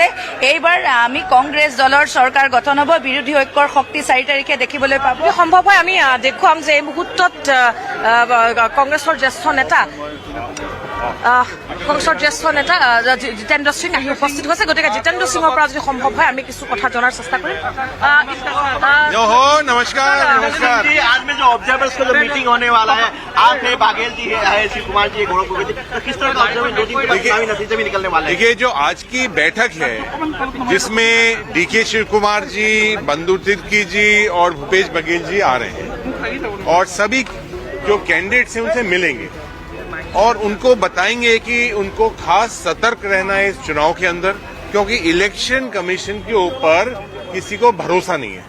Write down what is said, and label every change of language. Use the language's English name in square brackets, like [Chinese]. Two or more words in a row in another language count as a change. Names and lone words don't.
[Assamese] এইবাৰ আমি কংগ্ৰেছ দলৰ চৰকাৰ গঠন হ'ব, বিৰোধী ঐক্যৰ শক্তি 4 তাৰিখে দেখিবলৈ পাব। সম্ভৱ হয় আমি দেখুৱাম যে এই মুহূৰ্তত কংগ্ৰেছৰ জ্যেষ্ঠ নেতা জিতেন্দ্ৰ সিং আহি উপস্থিত হৈছে। গতিকে জিতেন্দ্ৰ সিঙৰ পৰা যদি সম্ভৱ হয় আমি কিছু কথা জনাৰ চেষ্টা কৰিম। [Hindi] नमस्कार। आज में जो ऑब्जर्वर्स का जो मीटिंग होने वाला है, आप है, बाघेल जी है, शिव कुमार जी, गौरव गोगोई जी, तो किस तरह का दो दिन के बाद चुनावी नतीजे भी निकलने वाले हैं? देखिए, जो आज की बैठक है जिसमें डीके शिव कुमार जी, बंधु तिर्की जी और भूपेश बघेल जी आ रहे हैं और सभी जो कैंडिडेट्स हैं उनसे मिलेंगे और उनको बताएंगे कि उनको खास सतर्क रहना है इस चुनाव के अंदर, क्योंकि इलेक्शन कमीशन के ऊपर किसी को भरोसा नहीं है।